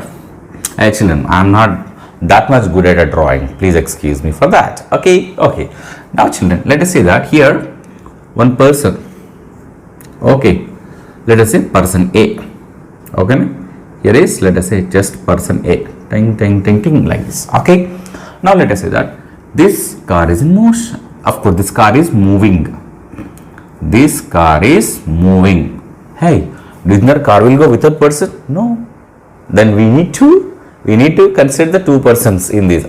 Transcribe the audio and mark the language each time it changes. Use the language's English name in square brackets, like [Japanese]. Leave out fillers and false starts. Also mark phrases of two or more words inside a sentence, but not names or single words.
[English] Actually, I am not that much good at a drawing. Please excuse me for that. Okay, okay. Now, children, let us say that here one person. Okay, let us say person A. Okay, na? Here is, let us say, just person A. Ting, ting, ting, ting, like this. Okay. Now let us say that this car is in motion. Of course, this car is moving. This car is moving. Hey, do you think that car will go without person? No. Then we need to consider the two persons in this.